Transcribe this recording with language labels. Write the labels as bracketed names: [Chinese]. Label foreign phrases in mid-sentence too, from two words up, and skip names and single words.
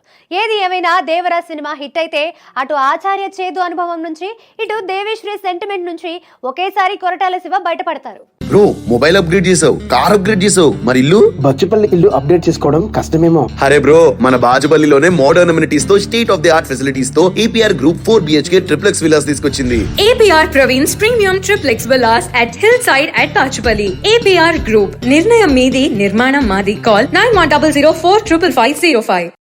[Telugu] ఏది ఏమైనా దేవరా సినిమా హిట్ అయితే అటు ఆచార్య చేదు అనుభవం నుంచి, ఇటు దేవిశ్రీ సెంటిమెంట్ నుంచి ఒకేసారి కొరటాల శివ బయటపడతారు. బ్రో [English] mobile upgrade [Telugu] చేసావు, [English] car upgrade [Telugu] చేసావు, మరి ఇల్లు? బచ్చుపల్లి ఇల్లు అప్డేట్ చేసుకోవడం కష్టమేమో. అరే బ్రో, మన బాజుపల్లిలోనే [English] modern amenities [Telugu] తో, [English] state of the art facilities [Telugu] తో APR Group 4 [English] BHK triplex villas [Telugu] తీసుకొచ్చింది. [English] APR Praveen's Premium Triplex Villas at Hillside at Pachupalli. APR Group, [Telugu] నిర్ణయం మీది, నిర్మాణం మాది. [English] Call 9100455505.